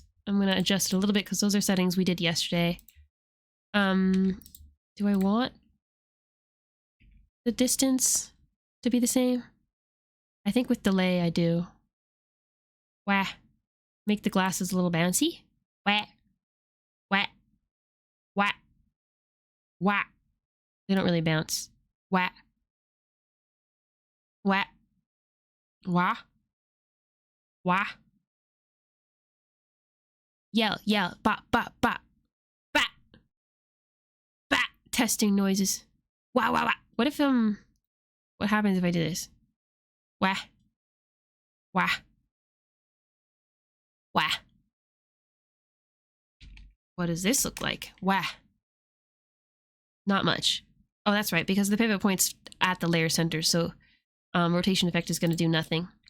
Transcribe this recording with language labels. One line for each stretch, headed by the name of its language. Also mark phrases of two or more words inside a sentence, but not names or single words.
English: I'm going to adjust it a little bit because those are settings we did yesterday. Do I want the distance to be the same? I think with delay I do. Wah. Make the glasses a little bouncy. Wah. Wah. Wah. Wah. They don't really bounce. Wah. Wah. Wah. Wah. Yell, yell, bop, bop, bop. Bat. Bat. Testing noises. Wah, wah, wah. What if, what happens if I do this? Wah. Wah. Wah. What does this look like? Wah. Not much. Oh, that's right, because the pivot point's at the layer center, so rotation effect is going to do nothing.